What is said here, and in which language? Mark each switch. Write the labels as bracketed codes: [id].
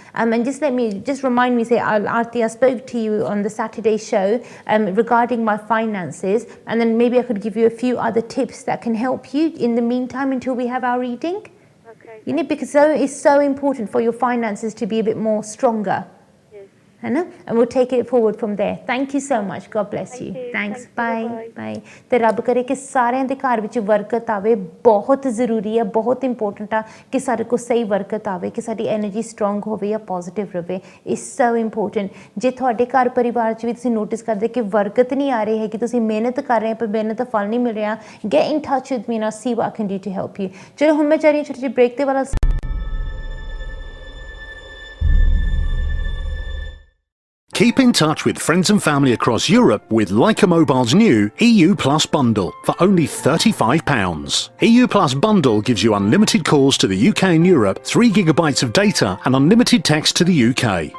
[en] And just remind me, say, Aarti, I spoke to you on the Saturday show regarding my finances, and then maybe I could give you a few other tips that can help you in the meantime until we have our reading. Okay. Because it's so important for your finances to be a bit more stronger. Yes. And we'll take it forward from there. Thank you so much. God bless Thank you. you. Thanks. Thank you. Bye. Bye. [pa] ਤੇ ਰੱਬ ਕਰੇ ਕਿ ਸਾਰਿਆਂ ਦੇ ਘਰ ਵਿੱਚ ਬਰਕਤ ਆਵੇ। ਬਹੁਤ ਜ਼ਰੂਰੀ ਹੈ, ਬਹੁਤ ਇੰਪੋਰਟੈਂਟ ਆ ਕਿ ਸਾਡੇ ਕੋਲ ਸਹੀ ਬਰਕਤ ਆਵੇ, ਕਿ ਸਾਡੀ એનર્ਜੀ ਸਟਰੋਂਗ ਹੋਵੇ ਜਾਂ ਪੋਜ਼ਿਟਿਵ ਰਹੇ। [en] It's so important. [pa] ਜੇ ਤੁਹਾਡੇ ਘਰ ਪਰਿਵਾਰ 'ਚ ਵੀ ਤੁਸੀਂ ਨੋਟਿਸ ਕਰਦੇ ਕਿ ਬਰਕਤ ਨਹੀਂ ਆ ਰਹੀ ਹੈ, ਕਿ ਤੁਸੀਂ ਮਿਹਨਤ ਕਰ ਰਹੇ ਹੋ ਪਰ ਮਿਹਨਤ ਦਾ ਫਲ ਨਹੀਂ ਮਿਲ ਰਿਹਾ, [en] Get in touch with me and see what I can do to help you. [pa] ਚਲੋ ਹੁਣ ਮੈਂ ਚੱਲ ਰਹੀ ਹਾਂ ਛੋਟੀ ਜਿਹੀ ਬ੍ਰੇਕ ਤੇ ਵਾਲਾ। [en] Keep in touch with friends and family across Europe with Leica Mobile's new EU Plus bundle for only £35. EU Plus bundle gives you unlimited calls to the UK and Europe, 3 gigabytes of data and unlimited text to the UK.